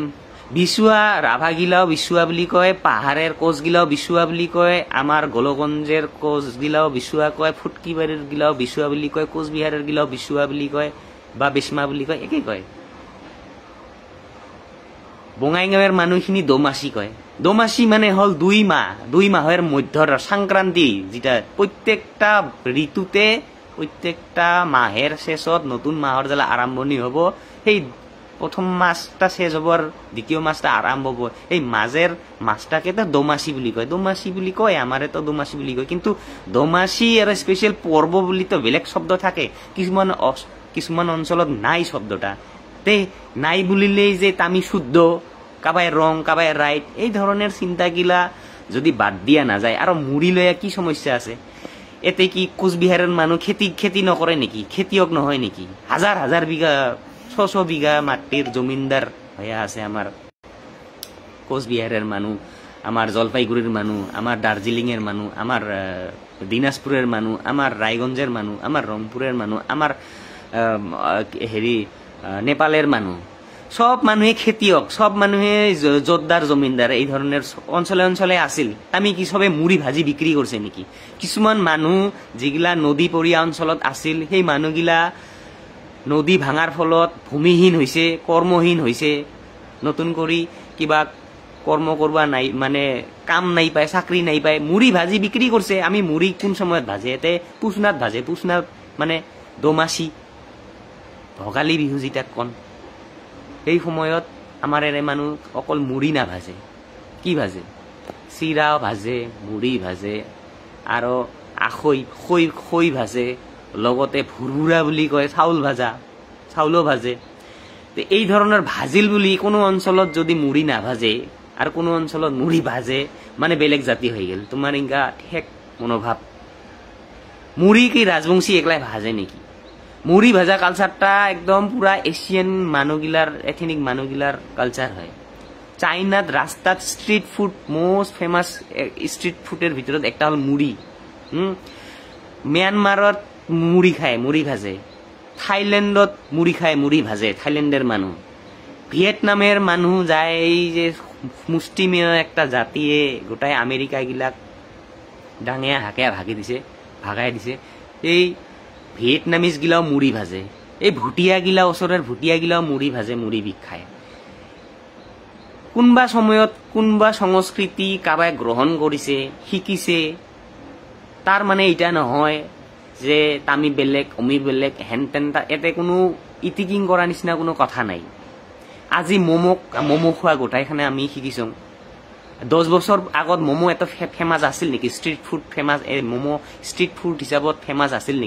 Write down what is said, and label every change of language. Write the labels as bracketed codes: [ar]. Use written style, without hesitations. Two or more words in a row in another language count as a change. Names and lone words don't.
[rkt] বিচুৱা ৰাভা গিলাও বিচুৱা বুলি কয়, পাহাৰের কোচ গিলাও বিচুৱা বুলি কয়, আমাৰ গোলগঞ্জের কোচ গিলাও বিচুৱা কয়, ফুটকিবাড়ির গিলাও বিচুৱা বুলি কয়, কোচবিহারের গিলাও বিচুৱা বুলি কয় বা বেচমা বুলি কয়, একে কয়। বঙাইগাঁৱৰ মানুহখিনি দোমাসি কয়। দোমাসি মানে হল 2 মাহ, 2 মাহের মধ্যৰ সংক্ৰান্তি, যেটা প্রত্যেকটা ঋতুতে প্রত্যেকটা মাহের শেষত নতুন মাহর জেলা আরম্ভণি হব, সেই প্রথম মাসটা শেষ হব আর দ্বিতীয় মাসটা আরম্ভ হব, এই মাঝের মাসটাকে তো দোমাসি বুলি কয়। দোমাসি বুলি কয়, আমারে তো দোমাসি বুলি কয়, কিন্তু দোমাসি আর স্পেশাল পর্ব বুলি তো বেলেগ শব্দ থাকে, কিছুমান অঞ্চলত নাই শব্দটা। তে নাই বুলিলেই যে আমি শুদ্ধ, কাবায় রং কাবায় রাইট, এই ধরনের চিন্তাগিলা যদি বাদ দিয়া না যায়। আর মুড়ি লয়া কি সমস্যা আছে, এতে কি কোচবিহারের মানুষ খেতি নকরে নেকি, খেতিয়ক নহয় নেকি? হাজার হাজার বিঘা 600 বিঘা মাটির জমিনদার হয়ে আছে আমার কোচবিহারের মানুষ, আমার জলপাইগুড়ির মানুষ, আমার দার্জিলিংয়ের মানুষ, আমার দিনাজপুরের মানুষ, আমার রায়গঞ্জের মানুষ, আমার রংপুরের মানুষ, আমার নেপালের মানুষ, সব মানুহে খেতিয়ক, সব মানুহে জোরদার জমিনদার এই ধরনের অঞ্চলে অঞ্চলে আছিল। আমি কি সবে মুড়ি ভাজি বিক্রি করছে নেকি? কিছুমান মানুহ যেগিলা নদী পৰীয়া অঞ্চলত আছিল, সেই মানুহগিলা নদী ভাঙার ফলত ভূমিহীন হয়েছে, কর্মহীন হয়েছে, নতুন করে কিবা কর্ম করবা নাই, মানে কাম নাই পায়, চাকরি নাই পায়, মুড়ি ভাজি বিক্রি করছে। আমি মুড়ি কোন সময়ত ভাজে, এতে পুষনাত ভাজে, পুষনাত মানে দোমাসি ভোগালী বিহু যেটা কন, এই সময়ত আমার এরে মানুষ অকল মুড়ি না ভাজে, কি ভাজে, চিৰাও ভাজে, মুড়ি ভাজে, আৰু খৈ ভাজে, লগতে ভুৰভুৰা বুলি কয়, চাউলো ভাজে। এই ধরনের ভাজিল বুলি কোনো অঞ্চলত যদি মুড়ি না ভাজে আর কোনো অঞ্চলত মুড়ি ভাজে, মানে বেলেগ জাতি হয়ে গেল। তোমার ইনকা ঠেক মনোভাব। মুড়ি কি রাজবংশী একলাই ভাজে নেকি? মুড়ি ভাজা কালচারটা একদম পুরা এশিয়ান মানুহগিলার, এথেনিক মানুহগিলার কালচার হয়। চাইনাত রাস্তাত [en] street food, most famous street [rkt] ফুডের ভিতৰত একটা হল মুড়ি। মিয়ানমারত মুড়ি খায়, মুড়ি ভাজে। থাইল্যান্ডত মুড়ি খায়, মুড়ি ভাজে থাইল্যান্ডের মানুষ। ভিয়েতনামের মানুষ যায়, এই যে মুষ্টিমেয় একটা জাতিয়ে গোটাই আমেরিকা গিলাক ডাঙিয়া ভাগাই দিছে। এই ভিয়েতনামিজ গিলাও মুড়ি ভাজে, এই ভুটিয়া গিলা, ওচরের ভুটিয়া গিলাও মুড়ি ভাজে, মুড়ি বিক খায়। কোনবা সময়ত কোনবা সংস্কৃতি কাবাই গ্রহণ করিছে, শিকিছে, তার মানে এটা নহয় যে তামি বেলেগ অমি বেলেগ হেন তেন, এতে কোনো ইটিকিং করা নিচিনা কোনো কথা নাই। আজি মমো খোৱা গোটাইখানে আমি শিকিছো। 10 বছর আগত মমো এত ফেমাস আছিল নেকি? [en] street food famous, [rkt] মমো [en] street food [rkt] হিসাবত ফেমাস আছিল নেকি?